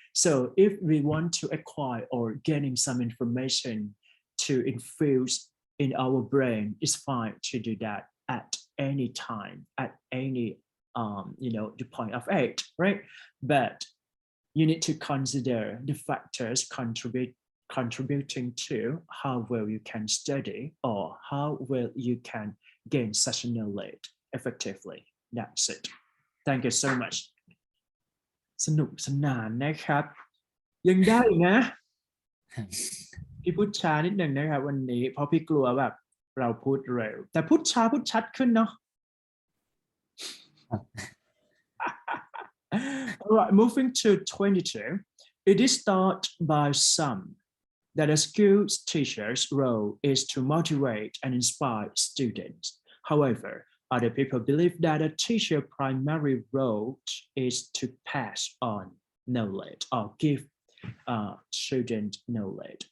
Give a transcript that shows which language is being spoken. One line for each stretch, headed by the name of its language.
English: So if we want to acquire or getting some information to infuse in our brain, it's fine to do that at any time, at any the point of age, right? But you need to consider the factors contributing to how well you can study or how well you can gain such knowledge effectively. That's it. Thank you so much.
Thai: สนุกสนานนะครับ ยังได้อีกนะ พี่พูดช้านิดหนึ่งนะครับวันนี้เพราะพี่กลัวแบบเราพูดเร็วแต่พูดช้าพูดชัดขึ้นเนาะ
English: All right, moving to 22. It is thought by some that a school teacher's role is to motivate and inspire students. However, other people believe that a teacher's primary role is to pass on knowledge or give students knowledge.